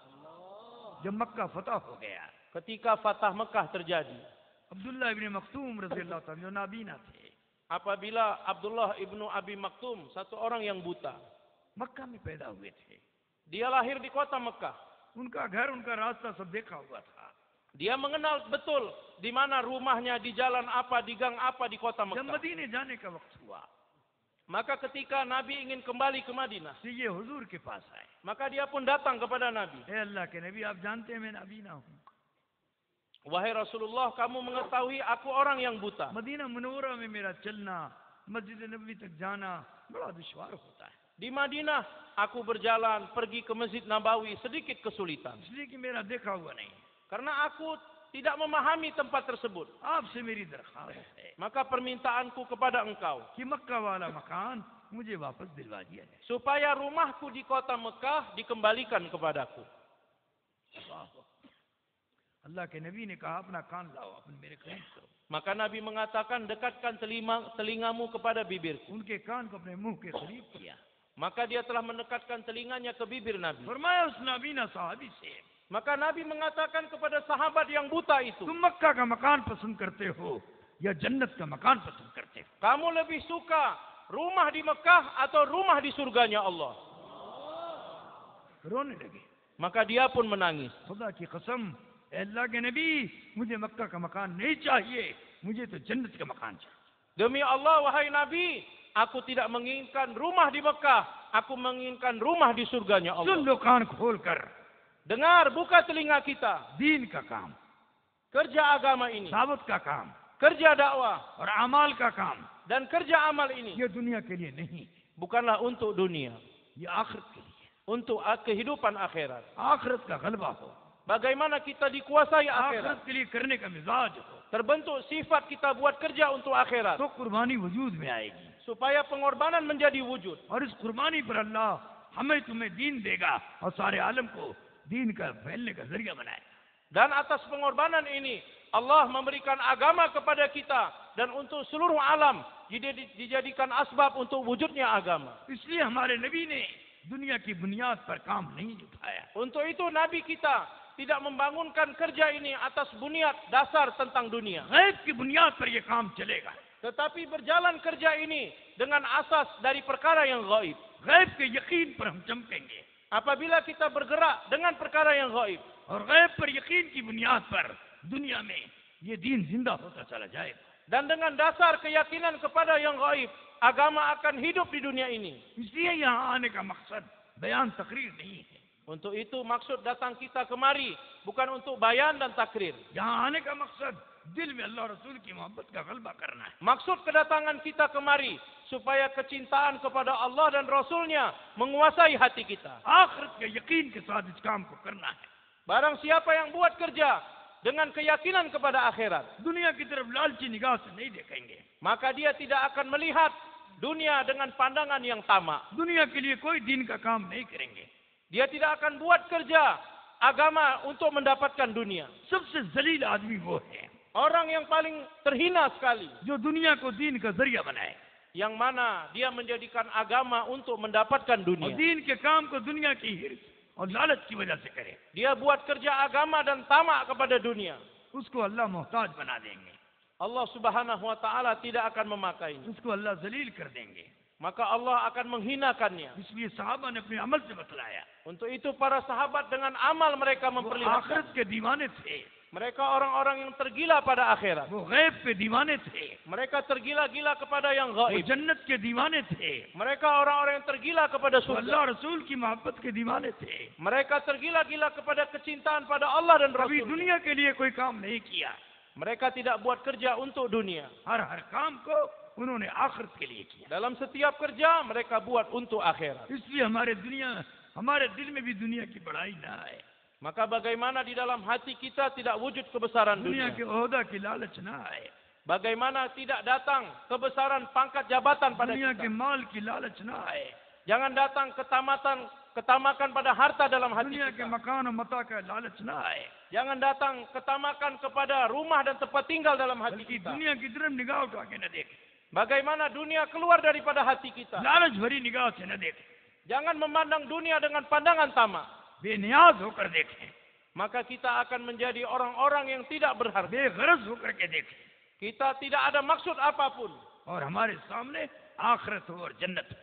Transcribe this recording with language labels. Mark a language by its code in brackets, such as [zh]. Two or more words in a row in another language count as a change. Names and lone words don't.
[hi] जब मक्का फतह हो गया, [ms] Ketika Fatah Mekah terjadi, [hi] अब्दुल्लाह इब्न मखतूम [ar] رضي الله تعالى [hi] जो नाबीना थे, [ms] apabila Abdullah ibnu Abi Maktum, satu orang yang buta, [hi] मक्का में पैदा हुए थे। [ms] dia lahir di kota Mekah. [hi] उनका घर उनका रास्ता सब देखा हुआ था। [ms] Dia mengenal betul di mana rumahnya, di jalan apa, di gang apa di kota [hi] जब [ms] Mekah. [hi] मदीने जाने का वक्त हुआ, [ms] Maka ketika Nabi ingin kembali ke Madinah, [hi] तो ये हुजूर के पास आए। [ms] maka dia pun datang kepada Nabi. [hi] ए अल्लाह के नबी, आप जानते हैं मैं नाबीना हूँ। [ms] Wahai Rasulullah, kamu mengetahui aku orang yang buta. [hi] मदीना मुनव्वरा में मेरा चलना, मस्जिद नबवी तक जाना बड़ा दुश्वार होता है, [ms] Di Madinah, aku berjalan pergi ke Masjid Nabawi sedikit kesulitan. [hi] इसलिए कि मेरा देखा हुआ नहीं। [ms] Karena aku tidak memahami tempat tersebut. [hi] आपसे मेरी दरख्वास्त है [ms] Maka permintaanku kepada engkau, [hi] कि मक्का वाला मकान मुझे वापस दिलवा दिया जाए। [ms] supaya rumahku di kota Mekah dikembalikan kepadaku. [hi] अल्लाह के नबी ने कहा अपना कान लाओ, अपन मेरे करीब करो। [ms] Maka Nabi mengatakan, dekatkan telingamu kepada bibirku. [hi] उनके कान को अपने मुंह के करीब किया। [ms] Maka dia telah mendekatkan telinganya ke bibir Nabi. [hi] फरमाया उस नाबीना साहबी से, [ms] Maka Nabi mengatakan kepada sahabat yang buta itu, [hi] तुम मक्का का मकान पसंद करते हो या जन्नत का मकान पसंद करते हो? [ms] kamu lebih suka rumah di Mekah atau rumah di surganya Allah? [hi] रोने लगे। [ms] Maka dia pun menangis. [hi] खुदा की कसम, ए अल्लाह के नबी, मुझे मक्का का मकान नहीं चाहिए, मुझे तो जन्नत का मकान चाहिए। [ms] Demi Allah, wahai Nabi, aku tidak menginginkan rumah di Mekah, aku menginginkan rumah di surganya [hi] सुन [ms] Allah. [hi] लो कान खोल कर, [ms] Dengar, buka telinga kita. [hi] दीन का काम, [ms] Kerja agama ini, [hi] दावत का काम [ms] kerja dakwah, [hi] और अमाल का काम, [ms] dan kerja amal ini [hi] ये दुनिया के लिए नहीं, [ms] bukanlah untuk dunia, [hi] ये आखिरत के लिए। [ms] untuk kehidupan akhirat. [hi] आखिरत का गलबा हो, [ms] Bagaimana kita dikuasai [hi] आखिरत [ms] akhirat, [hi] के लिए करने का मिजाज हो, [ms] terbentuk sifat kita buat kerja untuk akhirat, [hi] तो कुर्बानी वजूद में आएगी। [ms] supaya pengorbanan menjadi wujud. [hi] और इस कुर्बानी पर अल्लाह हमें तुम्हें दीन देगा और सारे आलम को दीन का फैलने का जरिया बनाएगा। [ms] Dan atas pengorbanan ini, Allah memberikan agama kepada kita, dan untuk seluruh alam dijadikan asbab untuk wujudnya agama. [hi] इसलिए हमारे नबी ने दुनिया की बुनियाद पर काम नहीं उठाया। [ms] Untuk itu Nabi kita tidak membangunkan kerja ini atas bunyad dasar tentang dunia. [hi] गैब की बुनियाद पर यह काम चलेगा। [ms] Tetapi berjalan kerja ini dengan asas dari perkara yang gaib. [hi] गैब के यकीन पर हम चमकेंगे [ms] Apabila kita bergerak dengan perkara yang gaib, [hi] और गैब पर यकीन की बुनियाद पर दुनिया में ये दीन जिंदा होता चला जाएगा। [ms] dan dengan dasar keyakinan kepada yang gaib, agama akan hidup di dunia ini. [hi] इसलिए यहाँ आने का मकसद बयान तकरीर नहीं है। [ms] Untuk itu maksud datang kita kemari bukan untuk bayan dan takrir. [hi] यहाँ आने का मकसद दिल में अल्लाह रसूल की मोहब्बत का गलबा करना है। [ms] Maksud kedatangan kita kemari supaya kecintaan kepada Allah dan Rasulnya menguasai hati kita. [hi] आखिरत के यकीन के साथ इस काम को करना है। [ms] Barang siapa yang buat kerja dengan keyakinan kepada akhirat, [hi] दुनिया की तरफ लालची निगाह से नहीं देखेंगे। [ms] maka dia tidak akan melihat dunia dengan pandangan yang tamak. [hi] दुनिया के लिए कोई दीन का काम नहीं करेंगे। [ms] Dia tidak akan buat kerja agama untuk mendapatkan dunia. [hi] सबसे जलील आदमी वो है [ms] Orang yang paling terhina sekali, [hi] जो दुनिया को दीन का जरिया बनाए [ms] yang mana dia menjadikan agama untuk mendapatkan [hi] और [ms] dunia. [hi] दीन के काम को दुनिया की हिर्स और लालच की वजह से करे, [ms] Dia buat kerja agama dan tamak kepada dunia. [hi] उसको अल्लाह मोहताज बना देंगे। [ms] Allah [ar] سبحانه وتعالى [ms] tidak akan memakainya. [hi] उसको अल्लाह जलील कर देंगे। [ms] Maka Allah akan menghinakannya. [hi] इसलिए सहाबा ने अपने अमल से बतलाया। [ms] Untuk itu para sahabat dengan amal mereka [hi] वो [ms] memperlihatkan. [hi] आखिरत के दीवाने थे, [ms] Mereka orang-orang yang tergila pada akhirat. [hi] वो गैब पे दीवाने थे, [ms] Mereka tergila-gila kepada yang [hi] वो [ms] gaib. [hi] जन्नत के दीवाने थे, [ms] Mereka orang-orang yang tergila kepada [hi] वो [ms] surga. [hi] अल्लाह रसूल की मोहब्बत के दीवाने थे। [ms] Mereka tergila-gila kepada kecintaan pada Allah dan [hi] कभी [ms] Rasul. [hi] दुनिया के लिए कोई काम नहीं किया, [ms] Mereka tidak buat kerja untuk dunia. [hi] हर काम को उन्होंने आखिरत के लिए किया। [ms] Dalam setiap kerja mereka buat untuk akhirat. [hi] इसलिए हमारे दिल में भी दुनिया की बड़ाई ना आए, [ms] Maka bagaimana di dalam hati kita tidak wujud kebesaran [hi] दुनिया [ms] dunia. [hi] के ओहदा की लालच ना आए, [ms] Bagaimana tidak datang kebesaran pangkat jabatan pada [hi] दुनिया [ms] kita. [hi] के माल की लालच ना आए, [ms] Jangan datang ketamakan pada harta dalam hati [hi] दुनिया के [ms] kita. [hi] मकान और मता का लालच ना आए, [ms] Jangan datang ketamakan kepada rumah dan tempat tinggal dalam hati [hi] बल्कि [ms] kita. [hi] दुनिया की तरफ निगाह उठा के न देखे, [ms] Bagaimana dunia keluar daripada hati kita. [hi] लालच भरी निगाह से न देखे, [ms] Jangan memandang dunia dengan pandangan tamak. [hi] बेनियाज होकर देखे, [ms] Maka kita akan menjadi orang-orang yang tidak berharga. [hi] बेगरज होकर के देखे, [ms] Kita tidak ada maksud apapun. [hi] और हमारे सामने आखिरत हो और जन्नत हो।